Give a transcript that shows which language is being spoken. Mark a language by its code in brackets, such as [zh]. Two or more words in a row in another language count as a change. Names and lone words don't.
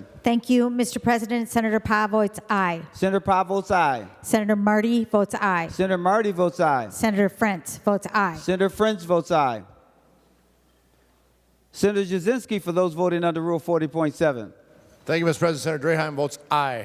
[en] Thank you, Mr. President. Senator Pa votes aye. Senator Pa votes aye. Senator Marty votes aye. Senator Marty votes aye. Senator Frentz votes aye. Senator Frentz votes aye. Senator Jasinski, for those voting under Rule 40.7. Thank you, Mr. President. Senator Draheim votes aye.